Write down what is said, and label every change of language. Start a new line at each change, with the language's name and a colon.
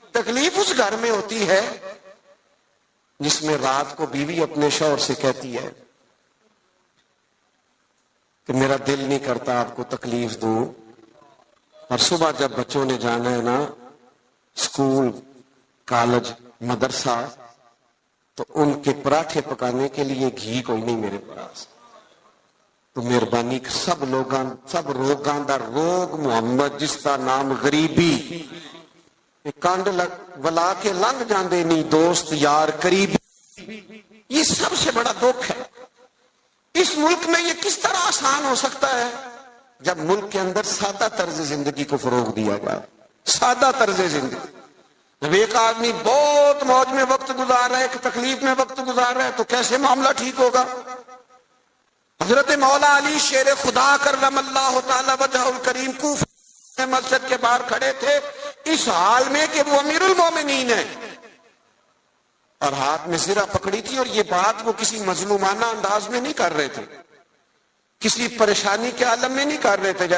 Urdu: تکلیف اس گھر میں ہوتی ہے جس میں رات کو بیوی اپنے شوہر سے کہتی ہے کہ میرا دل نہیں کرتا آپ کو تکلیف دوں, اور صبح جب بچوں نے جانا ہے نا اسکول, کالج, مدرسہ, تو ان کے پراٹھے پکانے کے لیے گھی کوئی نہیں میرے پاس.
Punjabi: تو مہربانی سب روگاں دا روگ محمد جس کا نام غریبی, کنڈ ولا کے لنگ جاندے نہیں دوست یار قریبی.
Urdu: یہ سب سے بڑا دکھ ہے. اس ملک میں یہ کس طرح آسان ہو سکتا ہے جب ملک کے اندر سادہ طرز زندگی کو فروغ دیا جائے. سادہ طرز زندگی. جب ایک آدمی بہت موج میں وقت گزار رہا ہے, ایک تکلیف میں وقت گزار رہا ہے, تو کیسے معاملہ ٹھیک ہوگا؟ حضرت مولا علی شیر خدا کرم اللہ تعالی وجہ الکریم کوفہ مسجد کے باہر کھڑے تھے اس حال میں کہ وہ امیر المومنین ہیں, اور ہاتھ میں زرہ پکڑی تھی. اور یہ بات وہ کسی مظلومانہ انداز میں نہیں کر رہے تھے, کسی پریشانی کے عالم میں نہیں کر رہے تھے.